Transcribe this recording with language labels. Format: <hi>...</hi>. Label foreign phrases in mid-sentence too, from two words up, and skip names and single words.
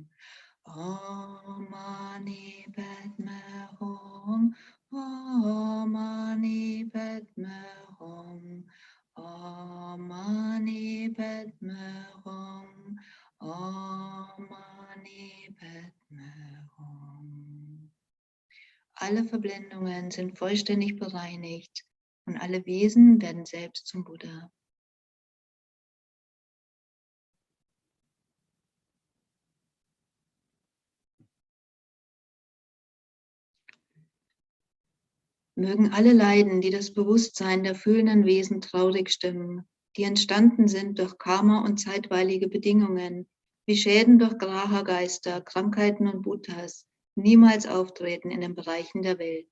<sa>Om Mani Padme Hum. Om Mani Padme Hum. Om Mani Padme Hum. Om Mani Padme Hum.</sa> <de>Alle Verblendungen sind vollständig bereinigt und alle Wesen werden selbst zum Buddha. Mögen alle Leiden, die das Bewusstsein der fühlenden Wesen traurig stimmen, die entstanden sind durch Karma und zeitweilige Bedingungen, wie Schäden durch Graha-Geister, Krankheiten und Bhutas, niemals auftreten in den Bereichen der Welt.</de>